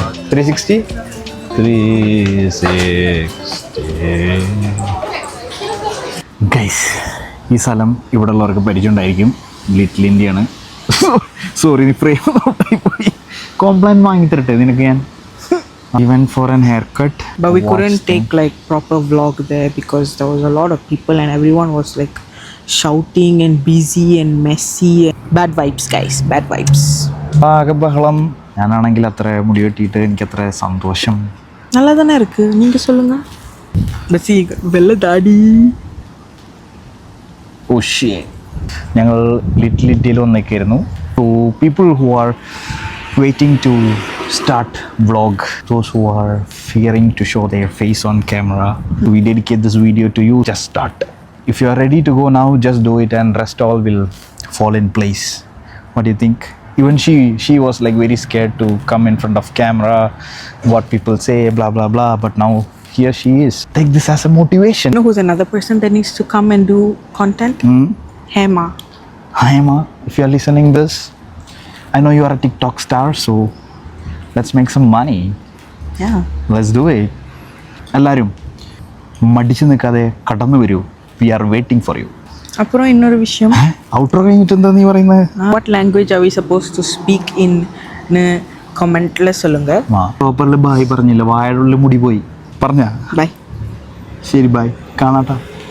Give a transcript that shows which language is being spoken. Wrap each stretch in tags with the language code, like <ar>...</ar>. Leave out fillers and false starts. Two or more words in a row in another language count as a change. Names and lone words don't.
<ml>ഗൈസ്, ഈ സ്ഥലം ഇവിടെ ഉള്ളവർക്ക് പരിചയം ഉണ്ടായിരിക്കും. ലിറ്റിൽ ഇന്ത്യയാണ്. സോറി, നീ ഫ്രെയിം പോയി. കോംപ്ലൈന്റ് വാങ്ങി തരട്ടെ നിനക്ക് ഞാൻ?</ml> <en>Even for an haircut. But we couldn't take like proper vlog there because there was a lot of people and everyone was like shouting and busy and messy. Bad vibes, guys. Bad vibes.</en> <ml>ആകെ ബഹളം. ഞാനാണെങ്കിൽ അത്ര മുടി വെട്ടിയിട്ട് എനിക്ക് അത്ര സന്തോഷം.</ml> <ta>நல்லா தானே இருக்கு, நீங்க சொல்லுங்க.</ta> <ml>ബസി വെള്ള താടി.</ml> <en>Oh shit.</en> <ml>ഞങ്ങൾ ലിറ്റിൽ ഇന്ത്യയിൽ വന്നേക്കായിരുന്നു.</ml> <en>To people who are waiting to start vlog, those who are fearing to show their face on camera, we dedicate this video to you. Just start. if you are ready to go now, just do it and rest all will fall in place. What do you think? Even she was like very scared to come in front of camera, what people say, blah blah blah, but now here she is. Take this as a motivation. You know who's another person that needs to come and do content? Hema. Hi Emma, if you are listening this, I know you are a TikTok star, so let's make some money. Yeah. Let's do it.</en> <ml>എല്ലാവരും മടിച്ചു നിൽക്കാതെ കടന്നു വരൂ.</ml> <en>We are waiting for you.</en> <ta>அப்புறம் இன்னொரு விஷயம்,</ta> <ml>ഔട്ടർ കഴിഞ്ഞിട്ട് എന്താ നീ പറയുന്നത്?</ml> <en>what language are we supposed to speak in</en> <ta>னு கமெண்ட்ல சொல்லுங்க.</ta> <en>properly bye</en> <ml>പറഞ്ഞില്ല, വായുടെ ഉള്ളിൽ മുടി പോയി പറഞ്ഞ.</ml> <en>Bye.</en> <ml>ശരി, ബായ്, കാണാട്ടാ.</ml>